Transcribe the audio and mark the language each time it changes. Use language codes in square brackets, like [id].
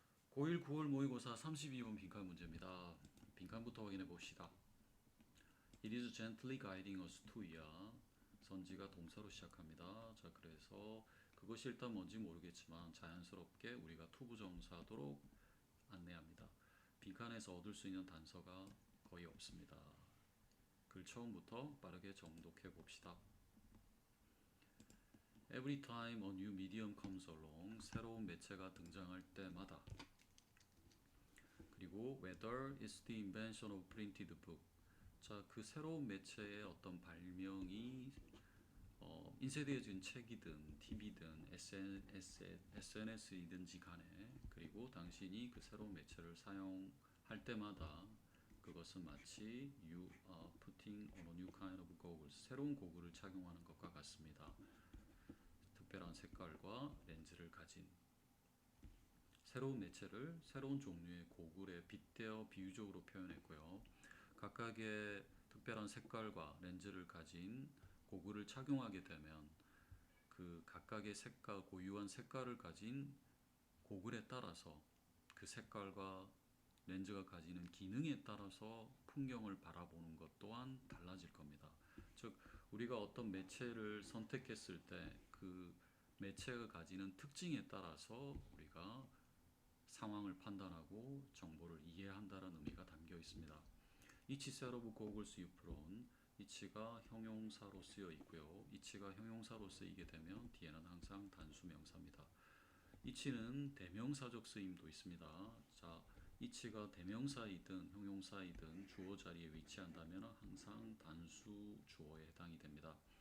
[ko] 고1 9월 모의고사 32번 빈칸 문제입니다. 빈칸부터 확인해 봅시다. [en] It is gently guiding us to야. [ko] 선지가 동사로 시작합니다. 자, 그래서 그것이 일단 뭔지 모르겠지만 자연스럽게 우리가 투부정사도록 안내합니다. 빈칸에서 얻을 수 있는 단서가 거의 없습니다. 글 처음부터 빠르게 정독해 봅시다. [en] Every time a new medium comes along, [ko] 새로운 매체가 등장할 때마다. 그리고 [en] whether it's the invention of printed book. [ko] 자, 그 새로운 매체의 어떤 발명이 인쇄되어진 책이든 TV든 SNS이든지 간에, 그리고 당신이 그 새로운 매체를 사용할 때마다 그것은 마치 [en] you are putting on a new kind of goggles, [ko] 새로운 고글을 착용하는 것과 같습니다. 특별한 색깔과 렌즈를 가진 새로운 매체를 새로운 종류의 고글에 빗대어 비유적으로 표현했고요. 각각의 특별한 색깔과 렌즈를 가진 고글을 착용하게 되면 그 각각의 색깔, 고유한 색깔을 가진 고글에 따라서 그 색깔과 렌즈가 가지는 기능에 따라서 풍경을 바라보는 것 또한 달라질 겁니다. 즉, 우리가 어떤 매체를 선택했을 때 그 매체가 가지는 특징에 따라서 우리가 상황을 판단하고 정보를 이해한다는 의미가 담겨 있습니다. [en] each set of goggles you put on, each가 [ko] 형용사로 쓰여 있고요. each가 형용사로 쓰이게 되면 뒤에는 항상 단수 명사입니다. each는 대명사적 쓰임도 있습니다. 자, each가 대명사이든 형용사이든 주어 자리에 위치한다면 항상 단수 주어에 해당이 됩니다.